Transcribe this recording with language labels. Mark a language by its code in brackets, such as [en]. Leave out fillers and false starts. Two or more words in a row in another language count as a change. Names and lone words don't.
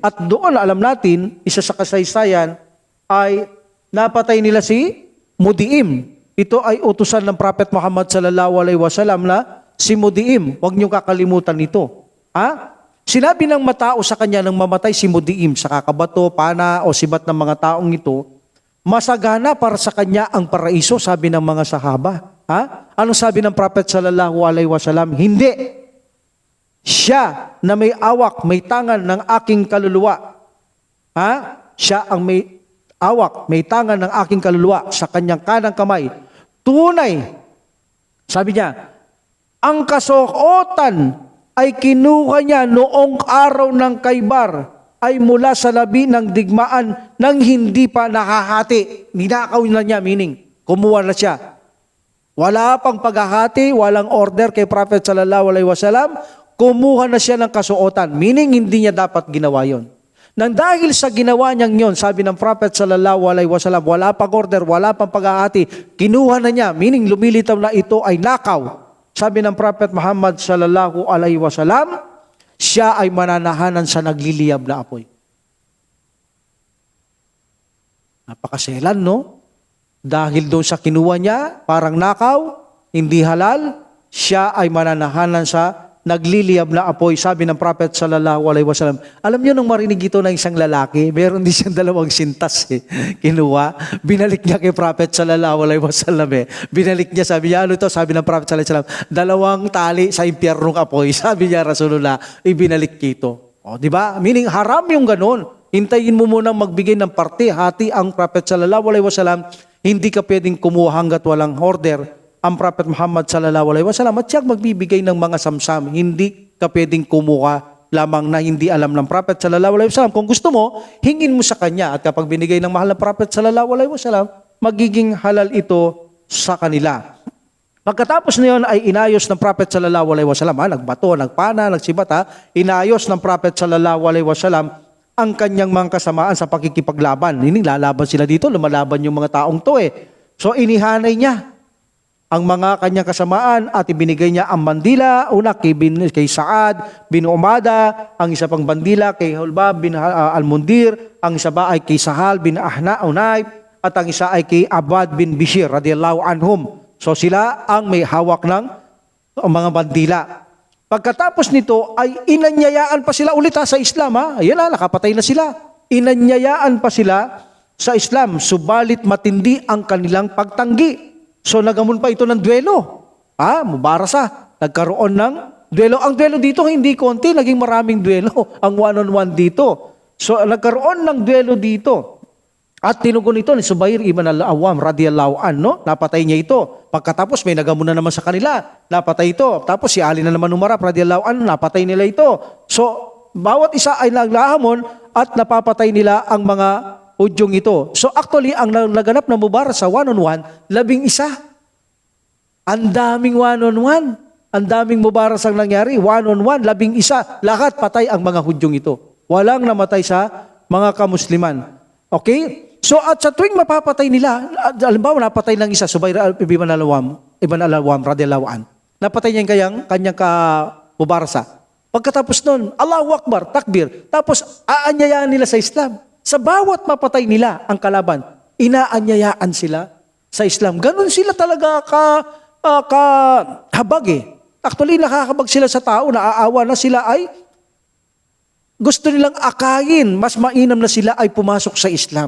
[tl] At doon alam natin, isa sa kasaysayan ay napatay nila si Mudiim. Ito ay utusan ng Prophet Muhammad [ar] صلى الله عليه وسلم [tl] na si Mudiim. Huwag niyo kakalimutan ito. Sinabi ng matao sa kanya nang mamatay si Mudiim sa kakabato, pana o sibat ng mga taong ito, masagana para sa kanya ang paraiso, sabi ng mga sahaba. Anong sabi ng Prophet [ar] صلى الله عليه وسلم? [tl] Hindi. Siya na may awak, may tangan ng aking kaluluwa. Siya ang may awak, may tangan ng aking kaluluwa sa kanyang kanang kamay. Tunay, sabi niya, ang kasuotan ay kinuha niya noong araw ng Khaybar ay mula sa labi ng digmaan nang hindi pa nakahati. Ninakaw na niya, meaning, kumuha na siya. Wala pang paghahati, walang order kay Prophet [ar] صلى الله عليه وسلم. [tl] kumuha na siya ng kasuotan, meaning hindi niya dapat ginawa yon. Nang dahil sa ginawa niyang yon, sabi ng Prophet [ar] صلى الله عليه وسلم, [tl] wala pang order, wala pang pag-aati, kinuha na niya, meaning lumilitaw na ito ay nakaw. Sabi ng Prophet Muhammad [ar] صلى الله عليه وسلم, [tl] siya ay mananahanan sa nagliliyab na apoy. Napakaselan, no? Dahil doon sa kinuha niya, parang nakaw, hindi halal, siya ay mananahanan sa nagliliyab na apoy. Sabi ng Prophet [ar] صلى الله عليه وسلم. [tl] Alam niyo nung marinig ito ng isang lalaki, meron din siyang dalawang sintas kinuha. Binalik niya kay Prophet [ar] صلى الله عليه وسلم [tl] Binalik niya, sabi niya, ano ito? Sabi ng Prophet [ar] صلى الله عليه وسلم, [tl] dalawang tali sa impyernong apoy. Sabi niya, Rasulullah, ibinalik ito. O, di ba? Meaning haram yung ganun. Hintayin mo munang magbigay ng parte, hati ang Prophet [ar] صلى الله عليه وسلم. [tl] Hindi ka pwedeng kumuha hanggat walang order ang Prophet Muhammad [ar] صلى الله عليه وسلم [tl] at siya magbibigay ng mga samsam. Hindi ka pwedeng kumuha lamang na hindi alam ng Prophet [ar] صلى الله عليه وسلم. [tl] Kung gusto mo, hingin mo sa kanya at kapag binigay ng mahal na Prophet [ar] صلى الله عليه وسلم, [tl] magiging halal ito sa kanila. Pagkatapos na yun ay inayos ng Prophet [ar] صلى الله عليه وسلم, [tl] nagbato, nagpana, nagsibata, inayos ng Prophet [ar] صلى الله عليه وسلم [tl] ang kanyang mga kasamaan sa pakikipaglaban. Hindi lalaban sila dito, lumalaban yung mga taong to So inihanay niya ang mga kanyang kasamaan at ibinigay niya ang bandila, una kay Saad bin Umada, ang isa pang bandila kay Hulbab bin Al-Mundir, ang isa ba ay kay Sahal bin Unayb, at ang isa ay kay Abad bin Bishir [ar] رضي الله عنهم. [tl] So sila ang may hawak ng mga bandila. Pagkatapos nito ay inanyayaan pa sila ulit sa Islam. Ayan nakapatay na sila. Inanyayaan pa sila sa Islam, subalit matindi ang kanilang pagtanggi. So nagamon pa ito ng duelo. Mubarasa. Nagkaroon ng duelo. Ang duelo dito hindi konti, naging maraming duelo. Ang one-on-one dito. So nagkaroon ng duelo dito. At tinugon ito ni Zubair ibn al-Awwam [ar] رضي الله عنه, [tl] napatay niya ito. Pagkatapos may nagamon na naman sa kanila, napatay ito. Tapos si Ali na naman umarap [ar] رضي الله عنه, [tl] napatay nila ito. So bawat isa ay naglahamon at napapatay nila ang mga Hudyong ito. [en] So actually, [tl] ang naganap na mubarasa one-on-one, 11. Ang daming one-on-one. Ang daming mubarasang nangyari. One-on-one, 11. Lahat patay ang mga Hudyong ito. Walang namatay sa mga kamusliman. Okay? So at sa tuwing mapapatay nila, halimbawa napatay ng isa, Zubair ibn al-Awwam [ar] رضي الله عن. [tl] Napatay niya yung kanyang mubarasa. Pagkatapos nun, [ar] الله أكبر, [tl] takbir. Tapos aanyayaan nila sa Islam. Sa bawat mapatay nila ang kalaban, inaanyayaan sila sa Islam. Ganun sila talaga kahabag Actually, nakakabag sila sa tao, naaawa na sila ay gusto nilang akayin, mas mainam na sila ay pumasok sa Islam.